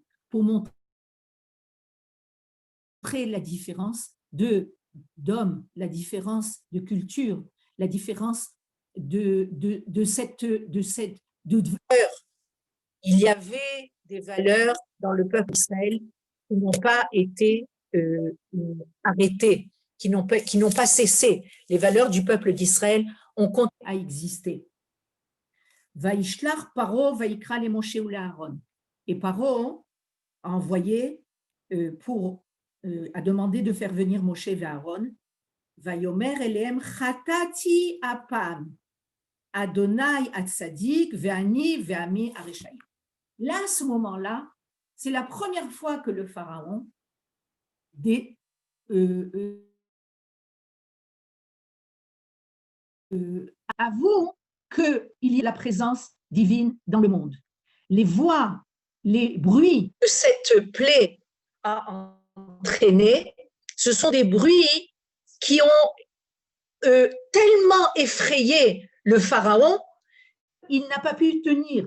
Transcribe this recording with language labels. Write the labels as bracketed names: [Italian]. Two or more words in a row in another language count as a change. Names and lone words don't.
[French] Pour montrer la différence d'hommes, la différence de culture, la différence de valeurs. Il y avait des valeurs dans le peuple d'Israël qui n'ont pas été arrêtées, qui n'ont pas cessé. Les valeurs du peuple d'Israël ont continué à exister. [Hebrew] וישלח פרעה ויקרא למשה ולאהרן. [French] Et Paro a envoyé a demandé de faire venir Moshe et Aaron. [Hebrew] ויאמר אלהם חטאתי הפעם יהוה הצדיק ואני ועמי הרשעים. [French] Là, à ce moment-là, c'est la première fois que le pharaon avoue qu'il y a la présence divine dans le monde. Les voix, les bruits que cette plaie a entraîné, ce sont des bruits qui ont tellement effrayé le pharaon, il n'a pas pu tenir.